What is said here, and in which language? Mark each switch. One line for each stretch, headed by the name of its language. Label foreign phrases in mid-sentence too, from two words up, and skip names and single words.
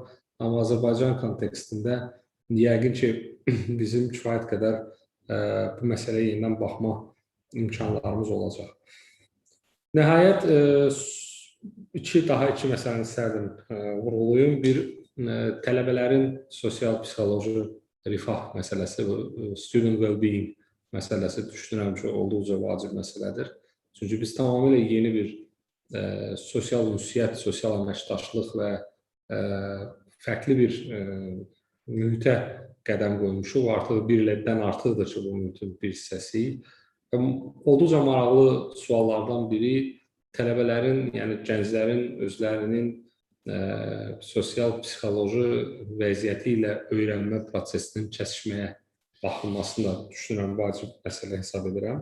Azerbaijani: Amma Azərbaycan kontekstində yəqin ki, bizim kifayət qədər bu məsələyə yenidən baxma imkanlarımız olacaq. Nəhayət, daha iki məsələni istərdim vurğulayım. Bir, tələbələrin sosial-psixoloji rifah məsələsi,
English: student well-being
Azerbaijani: məsələsi düşünürəm ki, olduqca vacib məsələdir. Çünki biz tamamilə yeni bir sosial ünsiyyət, sosial əməkdaşlıq və fərqli bir mühitə qədəm qoymuşuq. Artıq bir ildən artıqdır ki, bu mühitin bir hissəsi. Olduqca maraqlı suallardan biri tələbələrin, yəni gənclərin özlərinin sosial-psixoloji vəziyyəti ilə öyrənmə prosesinin kəsişməyə baxılmasını da düşünürəm, vacib məsələ hesab edirəm.